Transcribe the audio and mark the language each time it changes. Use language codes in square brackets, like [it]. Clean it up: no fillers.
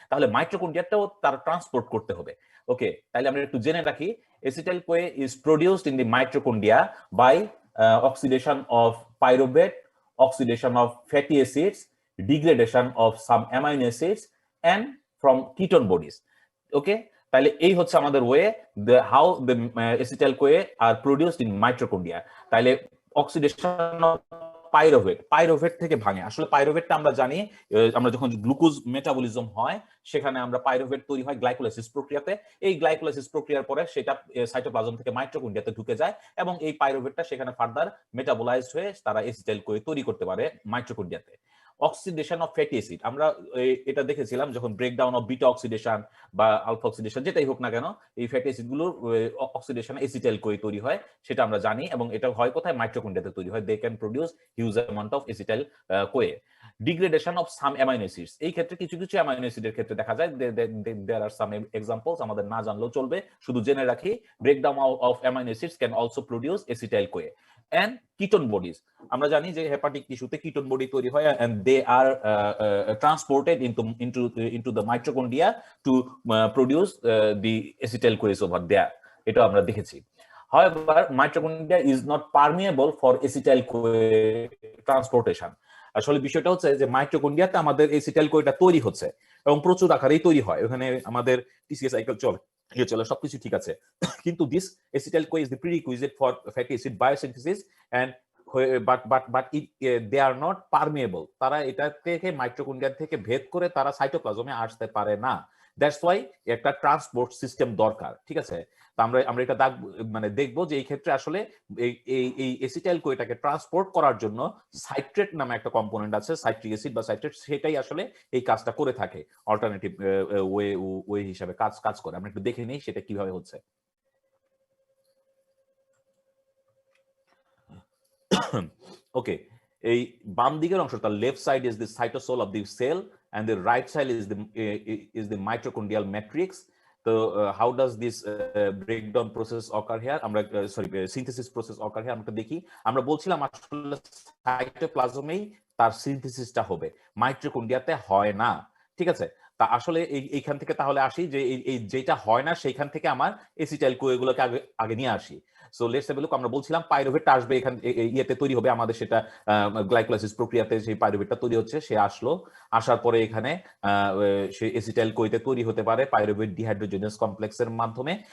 [bn] তাহলে মাইটোকন্ড্রিয়াটাও তারা ট্রান্সপোর্ট করতে হবে। ওকে, তাহলে আমরা একটু জেনে রাখি, [en] Acetyl CoA is produced in the mitochondria by oxidation of pyruvate, oxidation of fatty acids, degradation of some amino acids and from ketone bodies. Okay, [bn] তাহলে এই হচ্ছে আমাদের way, [en] how the acetyl CoA are produced in mitochondria. [bn] তাহলে oxidation of pyruvate থেকে ভাঙে। আসলে পাইরুভেটটা আমরা জানি, আমরা যখন গ্লুকোজ মেটাবলিজম হয় সেখানে আমরা পাইরুভেট তৈরি হয় গ্লাইকোলাইসিস প্রক্রিয়াতে। এই গ্লাইকোলাইসিস প্রক্রিয়ার পরে সেটা সাইটোপ্লাজম থেকে মাইটোকন্ড্রিয়াতে ঢুকে যায় এবং এই পাইরুভেটটা সেখানে ফার্দার মেটাবোলাইজড হয়ে তারা অ্যাসিটাইল কোয়ে তৈরি করতে পারে মাইটোকন্ড্রিয়াতে। অক্সিডেশন অফ ফ্যাটি অ্যাসিড আমরা এটা দেখেছিলাম যখন ব্রেকডাউন অফ বিটা অক্সিডেশন বা আলফা অক্সিডেশন যেটাই হোক না কেন, এই ফ্যাটি অ্যাসিড গুলোর অক্সিডেশন অ্যাসিটাইল কোয়ে তৈরি হয়, সেটা আমরা জানি, এবং এটা হয় কোথায়, মাইটোকন্ড্রিয়াতে তৈরি হয়। [en] They can produce huge amount of acetyl CoA. [bn] Degradation of some amino acids, এই ক্ষেত্রে কিছু কিছু অ্যামাইনো অ্যাসিডের ক্ষেত্রে দেখা যায়, [en] there are some examples, [bn] আমাদের না জানলেও চলবে, শুধু জেনে রাখি। [en] Breakdown of amino acids can also produce acetyl CoA. and ketone bodies, [bn] আমরা জানি যে হেপাটিক টিস্যুতে কিটোন বডি তৈরি হয় [en] and they are transported into the mitochondria to produce the acetyl CoA over there, [bn] এটা আমরা দেখেছি। [en] however mitochondria is not permeable for acetyl CoA transportation. [bn] আসলে বিষয়টা হচ্ছে যে মাইটোকন্ড্রিয়াতে আমাদের অ্যাসিটাইল কোয়েটা তৈরি হচ্ছে এবং প্রচুর আকারেই তৈরি হয়, ওখানে আমাদের টিসিএ সাইকেল চলে, চলো সবকিছু ঠিক আছে, কিন্তু [en] This acetyl CoA is the prerequisite for fatty acid biosynthesis and but they are not permeable. [bn] তারা এটা থেকে মাইটোকন্ড্রিয়া থেকে ভেদ করে তারা সাইটোপ্লাজমে আসতে পারে না। [en] that's why [bn] একটা ট্রান্সপোর্ট সিস্টেম দরকার, ঠিক আছে। তো আমরা এটা মানে দেখবো যে এই ক্ষেত্রে আসলে এই এসিটাইল কোয়েটাকে ট্রান্সপোর্ট করার জন্য সাইট্রেট নামে একটা কম্পোনেন্ট আছে, সাইট্রিক অ্যাসিড বা সাইট্রেট, সেটাই আসলে এই কাজটা করে থাকে, অল্টারনেটিভ ওয়ে হিসাবে কাজ করে। আমরা একটু দেখে নিই সেটা কিভাবে হচ্ছে। [en] okay, [bn] এই বাম দিকের অংশটা, [en] Left side is the cytosol of the cell and the right side is the mitochondrial matrix. So how does this breakdown process occur here? আমরা synthesis process occur here আমরা দেখি। [bn] আমরা বলছিলাম আসলে সাইটোপ্লাজমেই তার সিনথেসিসটা হবে, মাইটোকন্ড্রিয়াতে হয় না, ঠিক আছে। তা আসলে এইখান থেকে তাহলে আসি যে এই যেটা হয় না সেইখান থেকে আমার এসিটাইল কোয়েগুলোকে আগে নিয়ে আসি। [en] So let's have a look. [bn] আমরা বলছিলাম পাইরুভেটটা আসবে এখান ইয়েতে তৈরি হবে, আমাদের সেটা গ্লাইকোলাইসিস প্রক্রিয়াতে সেই পাইরুভেটটা তৈরি হচ্ছে, সে আসলো, আসার পরে এখানে সে এসিটাইল কোয়েতে তৈরি হতে পারে পাইরুভেট ডিহাইড্রোজেনাস কমপ্লেক্সের মাধ্যমে।